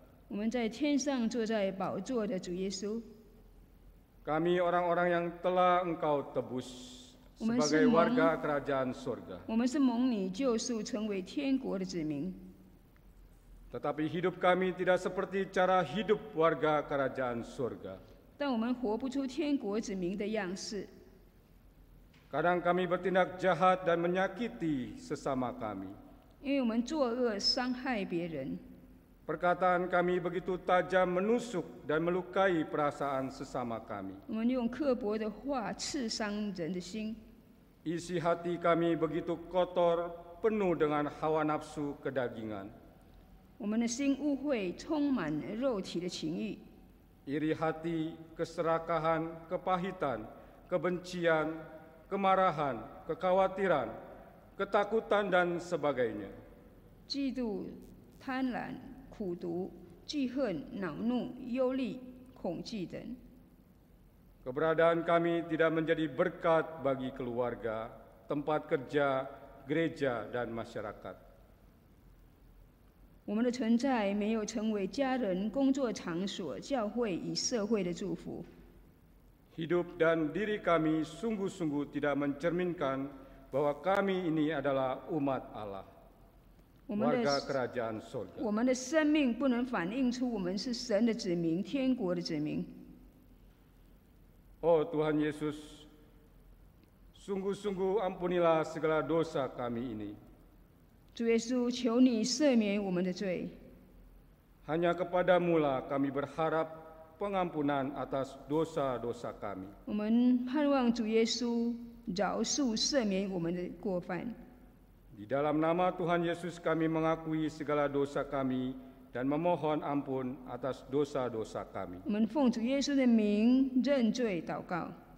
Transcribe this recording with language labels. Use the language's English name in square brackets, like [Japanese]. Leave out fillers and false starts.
[Chinese] 我们在天上坐在宝座的主耶稣， [Indonesian] kami orang-orang yang telah Engkau tebus sebagai warga kerajaan surga. [Chinese] 我们是蒙你救赎，成为天国的子民。 [Indonesian] Tetapi hidup kami tidak seperti cara hidup warga kerajaan surga. [Chinese] 但我们活不出天国子民的样式。 [Indonesian] Kadang kami bertindak jahat dan menyakiti sesama kami. [Chinese] 因为我们作恶伤害别人， [Indonesian] Perkataan kami begitu tajam menusuk dan melukai perasaan sesama kami. [Chinese] 我们用刻薄的话刺伤人的心， [Indonesian] Isi hati kami begitu kotor, penuh dengan hawa nafsu kedagingan. [Chinese] 我们的心污秽，充满肉体的情欲， [Indonesian] Iri hati, keserakahan, kepahitan, kebencian, kemarahan, kekhawatiran, ketakutan, dan sebagainya. [Chinese] 嫉妒、贪婪、苦毒、记恨、恼怒、忧虑、恐惧等。 [Indonesian] Keberadaan kami tidak menjadi berkat bagi keluarga, tempat kerja, gereja, dan masyarakat. [Chinese] 我们的存在没有成为家人、工作场所、教会与社会的祝福。 [Indonesian] Hidup dan diri kami sungguh-sungguh tidak mencerminkan bahwa kami ini adalah umat Allah, warga kerajaan surga. [Chinese] 我们的生命不能反映出我们是神的子民、天国的子民。 [Indonesian] Oh Tuhan Yesus, sungguh-sungguh ampunilah segala dosa kami ini. [Chinese] 主耶稣，求你赦免我们的罪。 [Indonesian] Hanya kepadamu-lah kami berharap pengampunan atas dosa-dosa kami. [Chinese] 我们盼望主耶稣饶恕、赦免我们的过犯。 [Indonesian] Di dalam nama Tuhan Yesus kami mengakui segala dosa kami dan memohon ampun atas dosa-dosa kami. [Chinese] 我们奉主耶稣的名认罪祷告。